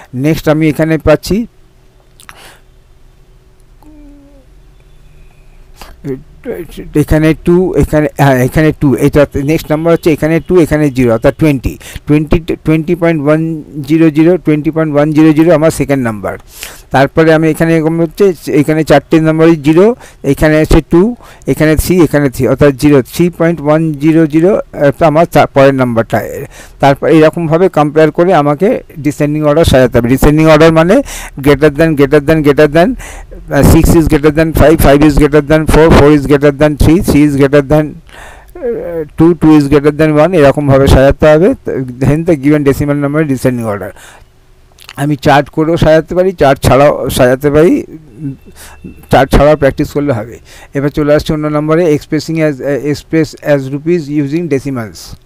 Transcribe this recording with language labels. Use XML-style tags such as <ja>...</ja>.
<bn>Next আমি এখানে পাচ্ছি এখানে 2, এখানে 2, এটা নেক্সট নাম্বার হচ্ছে এখানে 2, এখানে 0, অর্থাৎ 20.100 আমার সেকেন্ড নাম্বার। তারপরে আমি এখানে এরকম হচ্ছে এখানে 4টে নাম্বারই 0, এখানে আছে 2, এখানে 3, এখানে 3, অর্থাৎ 3.100 আমার পরের নাম্বারটা। তারপর এইরকমভাবে কম্পেয়ার করে আমাকে ডিসেন্ডিং অর্ডার সাজাতে হবে।</bn> <en>Descending order মানে greater than 6 is greater than 5, 5 is greater than 4, 4 is greater than 3, 3 is greater than 2, 2 is greater than 1, এরকমভাবে সাজাতে হবে।</en> <bn>দেন the given decimal number descending order. আমি চার্ট করেও সাজাতে পারি, চার্ট ছাড়াও সাজাতে পারি, চার্ট ছাড়াও প্র্যাকটিস করলে হবে। এবার চলে আসছে অন্য নম্বরে, express as rupees using decimals.</bn>